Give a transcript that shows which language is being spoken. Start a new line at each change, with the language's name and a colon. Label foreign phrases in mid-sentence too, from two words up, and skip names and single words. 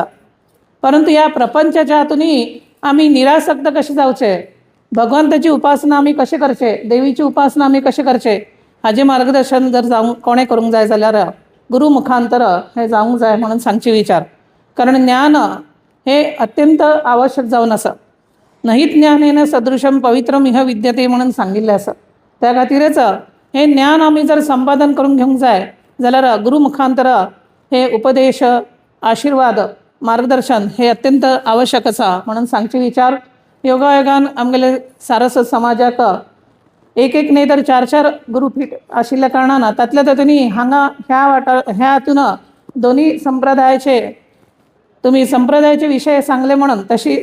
Konkani: परंतु ह्या प्रपंचाच्या हातूनय आमी निरासक्त कशे जावचे, भगवंताची उपासना आमी कशें करचे, देवीची उपासना आमी कशें करचे हाजें मार्गदर्शन जर जावंक कोणें करूंक जाय जाल्यार गुरू मुखांतर हे जावंक जाय म्हणून सांगचे विचार. कारण ज्ञान हे अत्यंत आवश्यक जावन आसा.
Sanskrit: नहि ज्ञानेन सदृशम पवित्रम इह विद्यते
Konkani: म्हणून सांगिल्लें आसा. त्या खातीरच हे ज्ञान आमी जर संपादन करून घेवंक जाय जाल्यार गुरू मुखांतर हे उपदेश, आशीर्वाद, मार्गदर्शन हे अत्यंत आवश्यक आसा म्हणून सांगचे विचार. योगायोगान आमगेले सारस्वत समाजाक एक न्ही तर 4 गुरुपीठ आशिल्ल्या कारणान तातूंनी हांगा ह्या हातून दोन्ही संप्रदायाचे तुम्ही संप्रदायाचे विषय सांगले म्हणून तशी